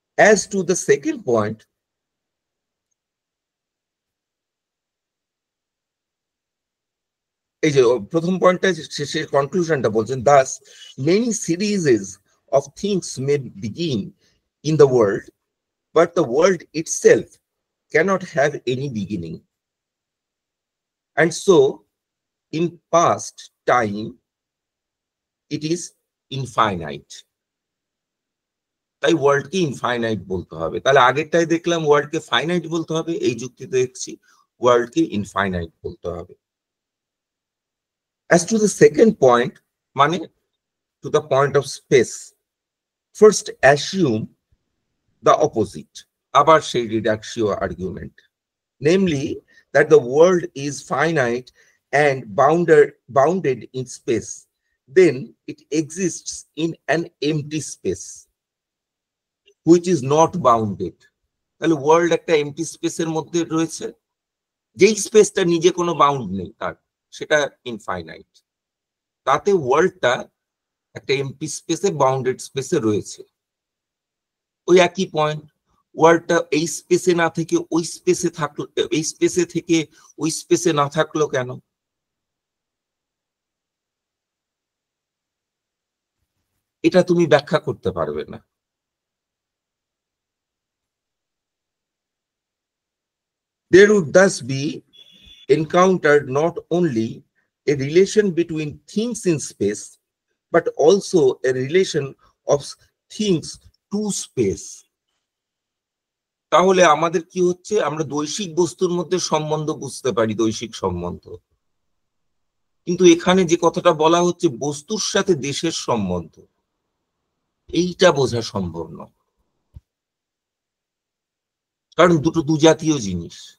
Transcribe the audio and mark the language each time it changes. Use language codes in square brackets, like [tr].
[en] As to the second point, [bn] এই যে প্রথম পয়েন্টটা শেষের কনক্লুশনটা বলছেন, [en] thus many series of things may begin in the world, but the world itself cannot have any beginning, and so in past time it is infinite. [bn] তাই ওয়ার্ল্ডকে infinite বলতে হবে। তাহলে আগেরটাই দেখলাম ওয়ার্ল্ডকে ফাইনাইট বলতে হবে, এই যুক্তিতে দেখছি ওয়ার্ল্ডকে ইনফাইনাইট বলতে হবে। [en] As to the second point, মানে to the point of space, first assume the opposite, [bn] আবার সেই [en] reductio argument, namely that the world is finite and bounded in space, then it exists in an empty space which is not bounded. [bn] তাহলে world একটা MT স্পেসের মধ্যে রয়েছে, যেই স্পেসটা নিজে কোনো বাউন্ড নেই তার, সেটা ইনফাইনাইট। তাতে ওয়ার্ল্ডটা একটা এমটি স্পেসে, বাউন্ডেড স্পেসে রয়েছে। ওই একই পয়েন্ট, ওয়ার্ল্ডটা এই স্পেসে না থেকে ওই স্পেসে থাকলো, এই স্পেসে থেকে ওই স্পেসে না থাকলো কেন? এটা তুমি ব্যাখ্যা করতে পারবে না। [en] There would thus be encountered not only a relation between things in space, but also a relation of things to space. [bn] তাহলে আমাদের কি হচ্ছে, আমরা দৈশিক বস্তুর মধ্যে সম্বন্ধ বুঝতে পারি, দৈশিক সম্বন্ধ। কিন্তু এখানে যে কথাটা বলা হচ্ছে বস্তুর সাথে দেশের সম্বন্ধ, এইটা বোঝা সম্ভব নয়, কারণ দুটো দুজাতীয় জিনিস।